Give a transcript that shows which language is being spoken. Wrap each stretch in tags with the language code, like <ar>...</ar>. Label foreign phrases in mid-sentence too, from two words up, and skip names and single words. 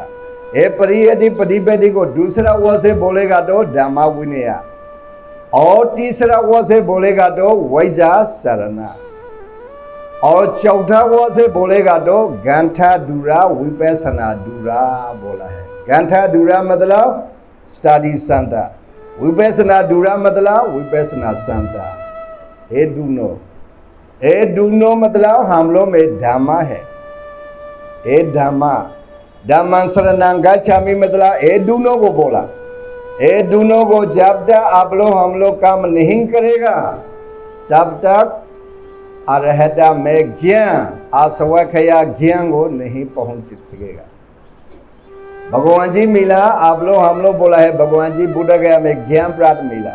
<hi>ये प्रियति पटिपति को दूसरा वर्ड से बोलेगा तो</hi> <pi>धम्मा विनया,</pi> <hi>और तीसरा वर्ड से बोलेगा तो</hi> <pi>वैजा शरणा,</pi> <hi>और चौथा वर्ड से बोलेगा तो</hi> <pi>गंठा दूरा विपश्यना दूरा</pi> <hi>बोला है।</hi> <pi>गंठा दूरा</pi> <hi>मतलब</hi> <en>study center,</en> <pi>विपश्यना दूरा</pi> <hi>मतलब विपश्यना सेंटर। ये दोनों मतलब हम लोग में धम्मा है। ये धम्मा।</hi> <pi>धम्मं शरणं गच्छामि</pi> <hi>मतलब ये दोनों को बोला। ये दोनों को जब तक आप लोग हम लोग काम नहीं करेगा तब तक अरहता में ज्ञान, आसवखया ज्ञान को नहीं पहुंच सकेगा। भगवान जी मिला, आप लोग हम लोग बोला है भगवान जी बुद्ध गया में ज्ञान प्राप्त मिला।</hi>